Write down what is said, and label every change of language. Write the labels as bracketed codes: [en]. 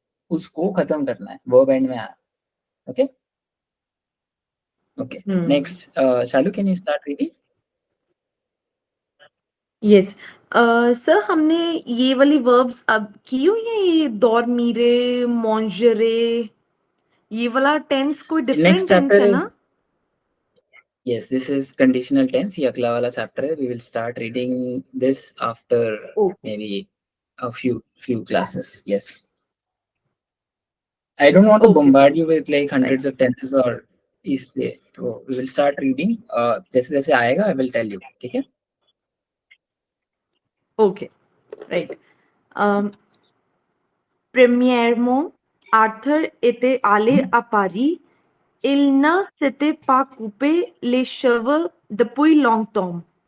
[hi] उसको खत्म करना है, वर्ब एंड में आया. Okay okay. [en] Next Shalu, can you start reading? [hi] Yes sir, हमने ये वाली वर्ब्स अब की हुई है, ये dormire, manger, ये वाला टेंस कोई [en] next different tense chapter [hi] है [en] is, [hi] ना? [en] yes, this is conditional tense. [hi] ये अगला वाला chapter है. [en] We will start reading this after maybe a few classes. Yes. I don't want to bombard you with like hundreds of tenses or [hi] इसलिए तो [en] we will start reading. [hi] जैसे जैसे आएगा [en] I will tell you. [hi] ठीक है? [en] Okay, right. [fr] Premièrement, Arthur était allé à Paris. Il ne s'était pas coupé les cheveux depuis longtemps.